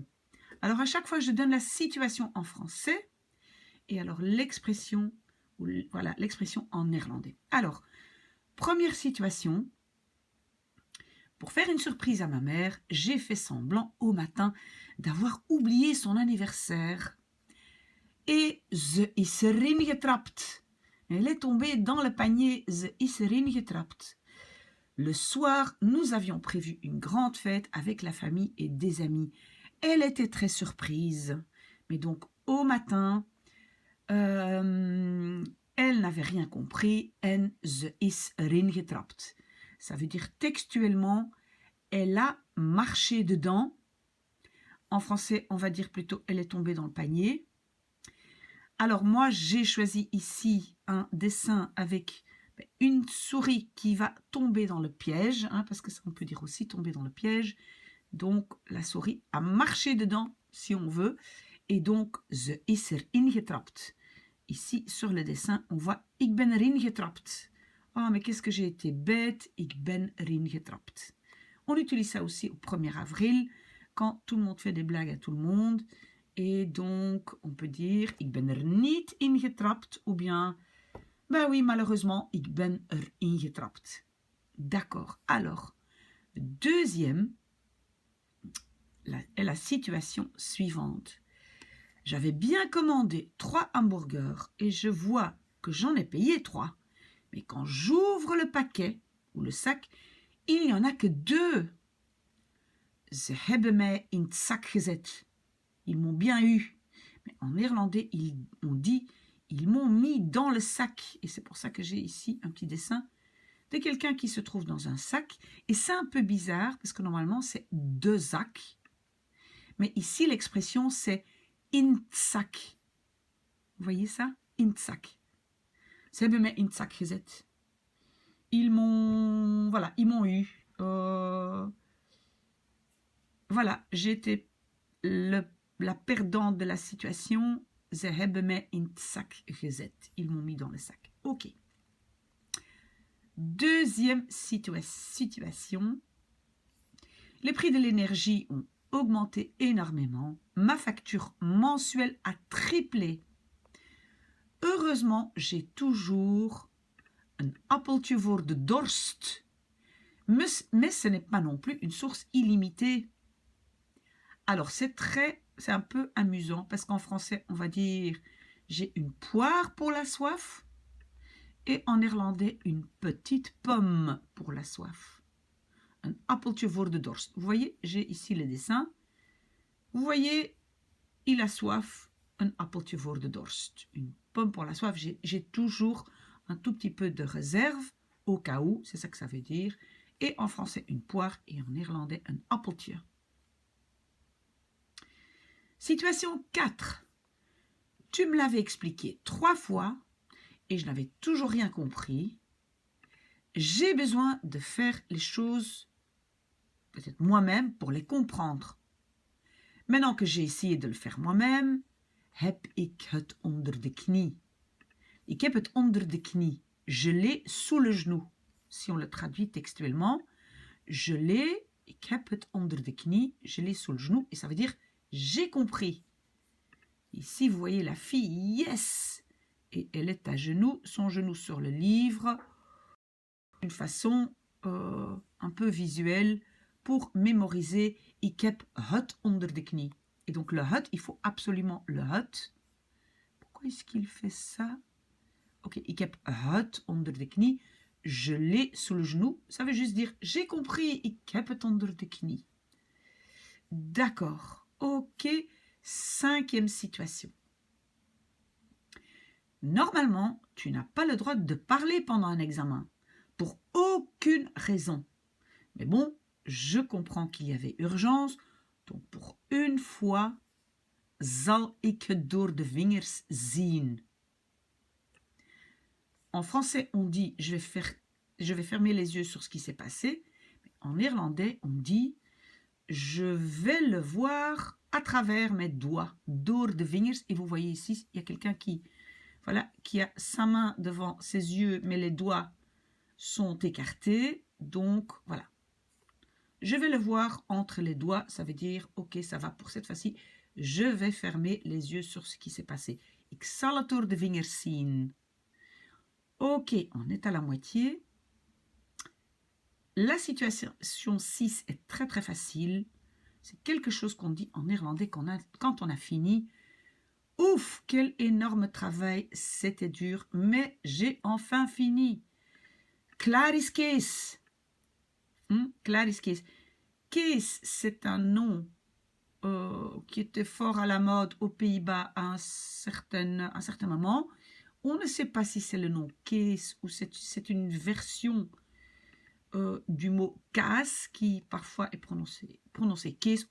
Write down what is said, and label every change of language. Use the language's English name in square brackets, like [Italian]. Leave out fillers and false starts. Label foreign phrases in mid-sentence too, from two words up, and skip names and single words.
[French] Alors, à chaque fois, je donne la situation en français et alors l'expression, voilà, l'expression en néerlandais. Alors, première situation. Pour faire une surprise à ma mère, j'ai fait semblant au matin d'avoir oublié son anniversaire. [Dutch] Et ze is erin getrapt. [French] Elle est tombée dans le panier, [Dutch] ze is erin getrapt. [French] Le soir, nous avions prévu une grande fête avec la famille et des amis. Elle était très surprise. Mais donc, au matin, elle n'avait rien compris. [Dutch] En ze is erin getrapt. [French] Ça veut dire textuellement, elle a marché dedans. En français, on va dire plutôt, elle est tombée dans le panier. Alors moi, j'ai choisi ici un dessin avec une souris qui va tomber dans le piège, parce que ça on peut dire aussi tomber dans le piège. Donc la souris a marché dedans, si on veut, et donc [Dutch] ze is erin getrapt. [French] Ici, sur le dessin, on voit [Dutch] ik ben erin getrapt. [French] Oh, mais qu'est-ce que j'ai été bête, [Dutch] ik ben erin getrapt. [French] On utilise ça aussi au 1er avril, quand tout le monde fait des blagues à tout le monde. Et donc, on peut dire, [Dutch] ik ben niet in getrapt, [French] ou bien, ben oui, malheureusement, [Dutch] ik ben erin getrapt. [French] D'accord. Alors, deuxième, la situation suivante. J'avais bien commandé 3 hamburgers et je vois que j'en ai payé 3. Mais quand j'ouvre le paquet ou le sac, il n'y en a que 2. [Dutch] Ze hebben mij in het zak gezet. [French] Ils m'ont bien eu. Mais en néerlandais, on dit ils m'ont mis dans le sac. Et c'est pour ça que j'ai ici un petit dessin de quelqu'un qui se trouve dans un sac. Et c'est un peu bizarre parce que normalement c'est [Dutch] de zak. [French] Mais ici l'expression c'est [Dutch] in het zak. [French] Vous voyez ça? [Dutch] In het zak. Ze hebben mij in het zak gezet. [French] Ils m'ont eu. Voilà, j'étais la perdante de la situation. [Dutch] Ze hebben mij in het zak gezet. [French] Ils m'ont mis dans le sac. Ok. Deuxième situation. Les prix de l'énergie ont augmenté énormément. Ma facture mensuelle a triplé. Heureusement, j'ai toujours un [Dutch] appeltje voor de dorst. [French] Mais ce n'est pas non plus une source illimitée. Alors, c'est un peu amusant parce qu'en français, on va dire j'ai une poire pour la soif et en néerlandais, une petite pomme pour la soif. [Dutch] Un appeltje voor de dorst. [French] Vous voyez, j'ai ici le dessin. Vous voyez, il a soif, un [Dutch] appeltje voor de dorst. [French] Une pomme pour la soif. J'ai toujours un tout petit peu de réserve au cas où, c'est ça que ça veut dire. Et en français, une poire et en néerlandais, un appeltje. Situation 4. Tu me l'avais expliqué 3 fois et je n'avais toujours rien compris. J'ai besoin de faire les choses peut-être moi-même pour les comprendre. Maintenant que j'ai essayé de le faire moi-même, [Dutch] heb ik het onder de knie. Ik heb het onder de knie. [French] Je l'ai sous le genou. Si on le traduit textuellement, je l'ai, [Dutch] ik heb het onder de knie, [French] je l'ai sous le genou, et ça veut dire j'ai compris. Ici, vous voyez la fille, yes, et elle est à genoux, son genou sur le livre, d'une façon un peu visuelle pour mémoriser [Dutch] ik heb het onder de knie. [French] Et donc le het, il faut absolument le het. Pourquoi est-ce qu'il fait ça? [Dutch] Ok, ik heb het onder de knie. [French] Je l'ai sous le genou. Ça veut juste dire j'ai compris, [Dutch] ik heb het onder de knie. [French] D'accord. Ok, 5e situation. Normalement, tu n'as pas le droit de parler pendant un examen, pour aucune raison. Mais bon, je comprends qu'il y avait urgence, donc pour une fois, [Dutch] zal ik het door de vingers zien. [French] En français, on dit je vais fermer les yeux sur ce qui s'est passé. En néerlandais, on dit je vais le voir à travers mes doigts, [Dutch] door de vingers. [French] Et vous voyez ici, il y a quelqu'un qui a sa main devant ses yeux, mais les doigts sont écartés. Donc, voilà. Je vais le voir entre les doigts. Ça veut dire, ok, ça va pour cette fois-ci. Je vais fermer les yeux sur ce qui s'est passé. [Dutch] Ik zal het door de vingers zien. [French] Ok, on est à la moitié. La situation 6 est très très facile. C'est quelque chose qu'on dit en néerlandais quand on a fini. Ouf, quel énorme travail, c'était dur, mais j'ai enfin fini. [Dutch] Klaar is Kees. Klaar is Kees. [French] Kees, c'est un nom qui était fort à la mode aux Pays-Bas à un certain moment. On ne sait pas si c'est le nom Kees ou c'est une version du mot kaas qui parfois est prononcé Kees.